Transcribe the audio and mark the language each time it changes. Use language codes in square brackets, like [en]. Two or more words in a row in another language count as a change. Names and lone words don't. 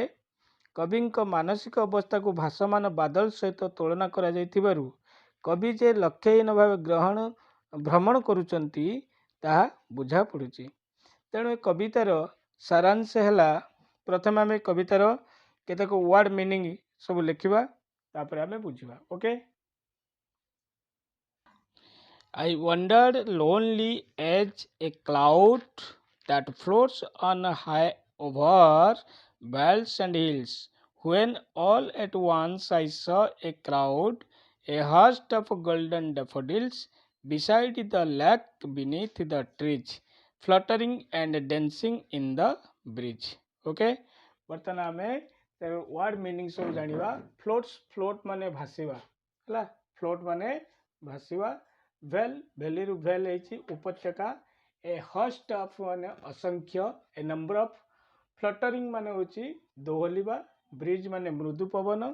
[or] କବିଙ୍କ ମାନସିକ ଅବସ୍ଥାକୁ ଭାସମାନ ବାଦଲ ସହିତ ତୁଳନା କରାଯାଇଥିବାରୁ କବି ଯେ ଲକ୍ଷ୍ୟହୀନ ଭାବେ ଭ୍ରମଣ କରୁଛନ୍ତି ତାହା ବୁଝା ପଡ଼ୁଛି। ତେଣୁ ଏ କବିତାର ସାରାଂଶ ହେଲା, ପ୍ରଥମେ ଆମେ କବିତାର କେତେକ [en] word meaning [or] ସବୁ ଲେଖିବା, ତାପରେ ଆମେ ବୁଝିବା। ଓକେ। [en] I wandered lonely as a cloud that floats on high over vales and hills, when all at once I saw a crowd, a host of golden daffodils, beside the lake beneath the trees, fluttering and dancing in the breeze. [or] Okay, ବର୍ତ୍ତମାନ ଆମେ [en] word meaning [or] ସବୁ ଜାଣିବା। ଫ୍ଲୋଟ୍ ମାନେ ଭାସିବା ହେଲା, ଫ୍ଲୋଟ୍ ମାନେ ଭାସିବା। ଭେଲ୍, ଭ୍ୟାଲିରୁ ଭେଲ୍ ହେଇଛି ଉପତ୍ୟକା। [en] a host of [or] ମାନେ ଅସଂଖ୍ୟ, [en] a number of. [or] ଫ୍ଲଟରିଂ ମାନେ ହେଉଛି ଦୋହଲିବା। ବ୍ରିଜ୍ ମାନେ ମୃଦୁ ପବନ।